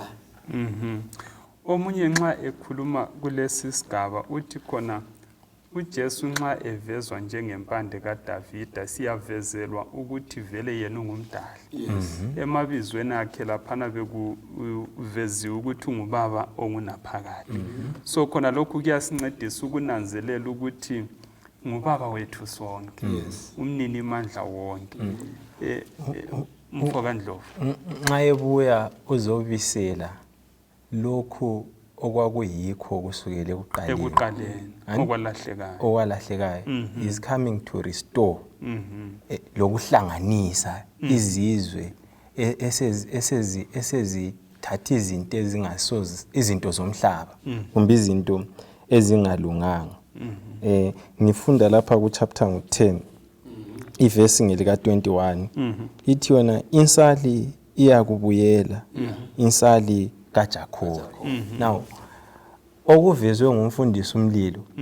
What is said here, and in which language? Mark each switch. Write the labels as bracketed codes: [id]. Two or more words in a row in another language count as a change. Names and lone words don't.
[nd] omunye nxa ekhuluma kulesi sigaba uthi khona uJesu nxa evezwa njengempande kaDavida siyavezelwa ukuthi vele yena ungumdali emabizweni akhe laphana bekuveziwe ukuthi ungubaba ongunaphakade so khona lokhu kuyasincedisa ukunanzelela ukuthi ngubaba wethu sonke umnini mandla wonke mfoka Ndlovu nxa ebuya uzobisela lokhu okwakuyikho kusukela ekuqaleni okwalahlekayo [en] is coming to restore [nd] lokuhlanganisa izizwe esezithatha izinto ezingasozi izinto zomhlaba kumbe izinto ezingalunganga ngifunda lapha ku chapter 10 iverse ngelika 21 ithi yona insali iyakubuyela insali kaJakobe now okuvezwe ngumfundisi umlilo